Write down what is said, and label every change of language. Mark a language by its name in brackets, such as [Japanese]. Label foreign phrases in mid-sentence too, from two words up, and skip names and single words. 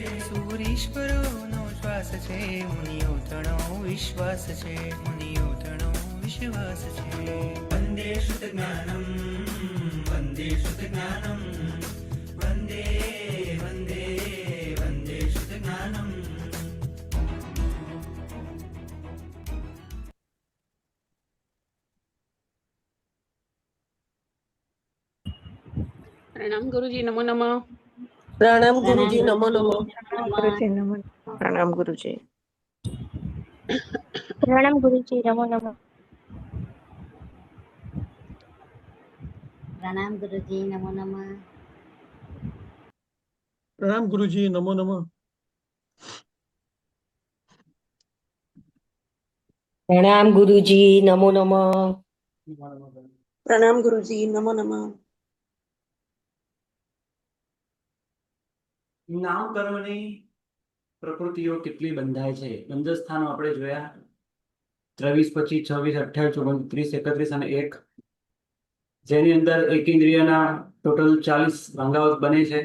[Gujarati] સૂરીશ્વરોનો શ્વાસ છે, મુનિઓ તણો વિશ્વાસ છે, મુનિઓ તણો વિશ્વાસ છે। વંદે શુદ્ધજ્ઞાનમ વંદે શુદ્ધજ્ઞાનમ વંદે વંદે વંદે શુદ્ધજ્ઞાનમ। [Hindi] प्रणाम गुरुजी, नमो नमः। प्रणाम गुरुजी, नमो नमो। प्रणाम गुरुजी। प्रणाम गुरुजी, नमो नमः। प्रणाम गुरुजी, नमो नमः। प्रणाम गुरुजी, नमो नमः। प्रणाम गुरुजी, नमो नमः। प्रणाम गुरुजी, नमो नमः। [Gujarati] નામકર્મની પ્રકૃતિઓ કેટલી બંધાય છે। 15 સ્થાનો આપણે જોયા, 23, 25, 26, 28, 29, 30, 31 અને 1, જેની અંદર એકેન્દ્રિયના ટોટલ 40 ભાંગાઓ બને છે।